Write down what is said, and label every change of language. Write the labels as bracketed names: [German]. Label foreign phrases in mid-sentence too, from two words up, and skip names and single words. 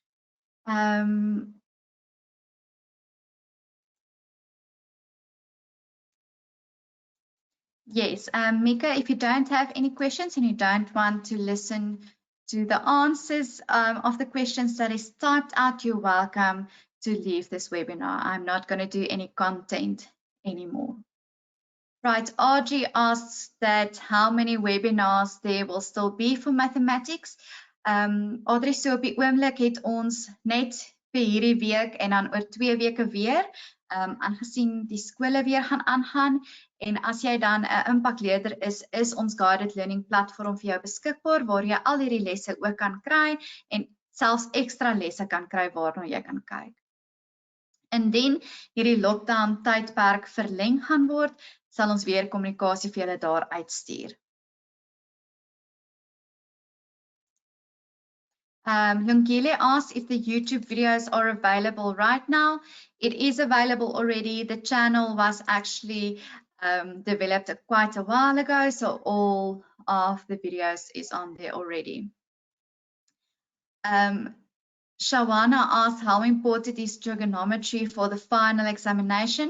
[English] Yes, Mika, if you don't have any questions and you don't want to listen to the answers of the questions that is typed out, you're welcome to leave this webinar. I'm not going to do any content anymore. Right, RG asks that how many webinars there will still be for mathematics. [Afrikaans] Audrey, so op die oomblik het ons net vir hierdie week en dan oor 2 weke weer, aangesien die skole weer gaan aangaan, en as jy dan 'n impakleerder is ons [English] guided learning platform [Afrikaans] vir jou beskikbaar waar jy al hierdie lesse ook kan kry en selfs ekstra lesse kan kry waarna jy kan kyk. Indien hierdie lockdown tydperk verleng gaan word, sal ons weer kommunikasie vir julle daar uitstuur. [English] Lungile asks if the YouTube videos are available right now. It is available already. The channel was actually developed quite a while ago, so all of the videos is on there already. Shawana asks how important is trigonometry for the final examination.